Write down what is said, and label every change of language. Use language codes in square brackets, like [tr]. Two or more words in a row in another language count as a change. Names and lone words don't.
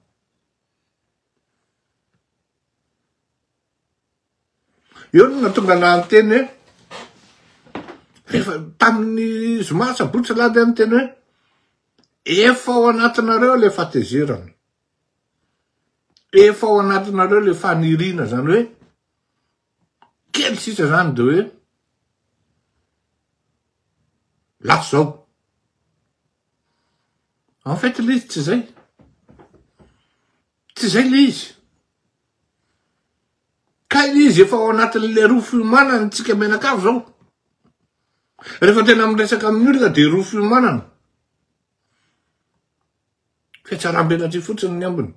[mg] Eo no natonga nahateny hoe rehefa tamin'ny zoma sabotsy lady any teny hoe efa ao anatinareo le fatezerana. Efa ao anatinareo le fanirina zany hoe kely sisa zany de hoe lasa zao. [fr] En fait [mg] le izy tsy zay. Tsy zay le izy. Ka izy efa ao anatin'le ro fiomanana tsika menakavy zao. Rehefa tena miresaka amin'olona de ro fiomanana. Fiatsaram-belatry fotsiny ny ambiny.